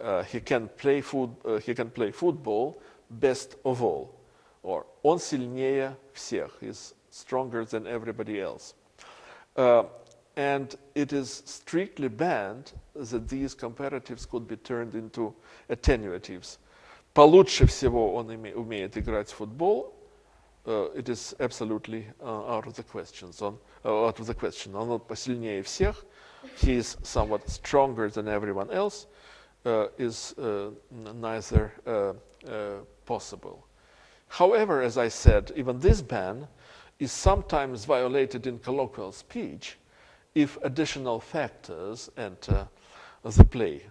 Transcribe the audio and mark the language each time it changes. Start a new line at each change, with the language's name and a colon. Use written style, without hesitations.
English: He can play football best of all, or
Russian: он сильнее всех.
English: He's stronger than everybody else. And it is strictly banned that these comparatives could be turned into attenuatives.
Russian: Получше всего он умеет играть в футбол.
English: It is absolutely out of the question.
Russian: Он посильнее всех.
English: He is somewhat stronger than everyone else. Is neither possible. However, as I said, even this ban is sometimes violated in colloquial speech if additional factors enter the play.